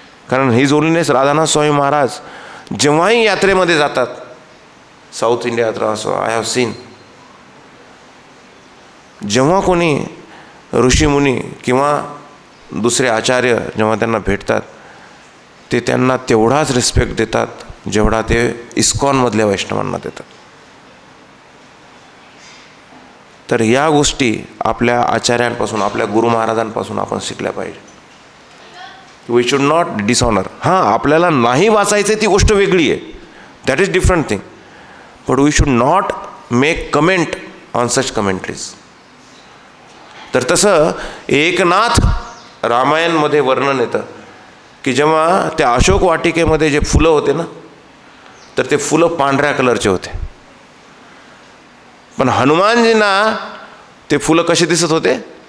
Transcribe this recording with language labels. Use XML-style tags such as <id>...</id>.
<mr>कारण his holiness Radhanath Swami Maharaj जेव्हाही यात्रेमध्ये जातात, साऊथ इंडिया यात्रा असो,</mr> <en>I have seen,</en> <mr>जेव्हा कोणी ऋषीमुनी किंवा दुसरे आचार्य जेव्हा त्यांना भेटतात, ते त्यांना तेवढाच रिस्पेक्ट देतात जेवढा ते इस्कॉनमधल्या वैष्णवांना देतात. तर या गोष्टी आपल्या आचार्यांपासून, आपल्या गुरु महाराजांपासून आपण शिकल्या पाहिजे.</mr> <en>We should not dishonour.</en> <mr>हां, आपल्याला नाही वाचायचं ती गोष्ट वेगळी आहे,</mr> <en>That is different thing. But we should not make comment on such commentaries.</en> <mr>तर तसं एकनाथ रामायणमध्ये वर्णन येतं की जेव्हा त्या अशोक वाटिकेमध्ये जे फुलं होते ना, तर ते फुलं पांढऱ्या कलरचे होते. पण हनुमानजींना ते फुलं कसे दिसत होते?</mr>